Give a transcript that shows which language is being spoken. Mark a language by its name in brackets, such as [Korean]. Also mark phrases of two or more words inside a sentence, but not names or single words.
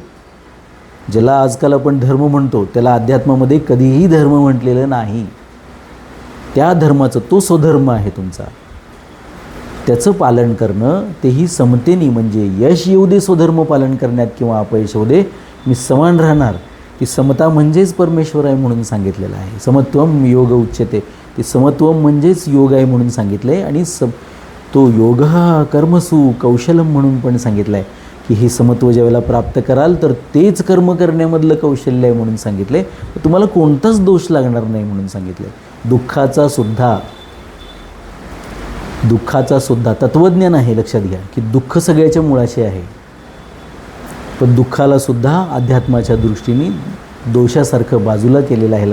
[Marathi] ज्याला आजकाल आपण धर्म म्हणतो त्याला अध्यात्मामध्ये कधीही धर्म म्हटलेलं नाही. त्या धर्माचं तो स्वधर्म आहे तुमचा, त्याचं पालन करणं, तेही समतेने. म्हणजे यश येऊ दे स्वधर्म पालन करण्यात किंवा अपयश होऊ दे, मी समान राहणार. ती समता म्हणजेच परमेश्वर आहे म्हणून सांगितलेलं आहे. [Sanskrit] समत्वम योग उच्यते. [Marathi] ते समत्व म्हणजेच योग आहे म्हणून सांगितलं आहे. आणि तो [Sanskrit] योग कर्मसु कौशलम [Marathi] म्हणून पण सांगितलं आहे की हे समत्व ज्यावेळेला प्राप्त कराल तर तेच कर्म करण्यामधलं कौशल्य आहे म्हणून सांगितलं आहे. तुम्हाला कोणताच दोष लागणार नाही म्हणून सांगितलं आहे. दुःखाचा सुद्धा तत्त्वज्ञान आहे. लक्षात घ्या की दुःख सगळ्याच्या मुळाशी आहे, पण दुःखाला सुद्धा अध्यात्माच्या दृष्टीने दोषासारखं बाजूला केलेलं आहे.